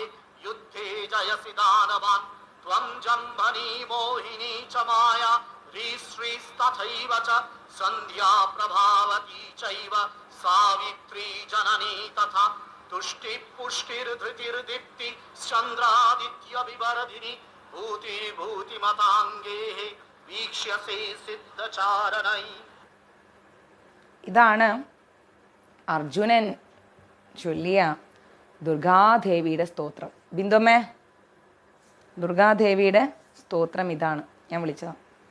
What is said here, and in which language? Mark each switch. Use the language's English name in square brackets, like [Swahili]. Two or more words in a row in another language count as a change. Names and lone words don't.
[Sanskrit] युद्धे जयसि दानवान् त्वं जम्भनी मोहिनी च माया श्रीस्तथैव च सन्ध्या प्रभावती चैव सावित्री जननी तथा तुष्टि पुष्टिर्धृतिर्दीप्ति चन्द्रादित्य विवर्धिनी भूतिर्भूतिमताङ्गे वीक्ष्यसे सिद्धचारणै. [Malayalam] ഇതാണ് അർജുനൻ ചൊല്ലിയ ദുർഗാദേവിയുടെ സ്തോത്രം. ബിന്ദുമ്മേ, ദുർഗാദേവിയുടെ സ്തോത്രം ഇതാണ്. ഞാൻ വിളിച്ചതാണ്.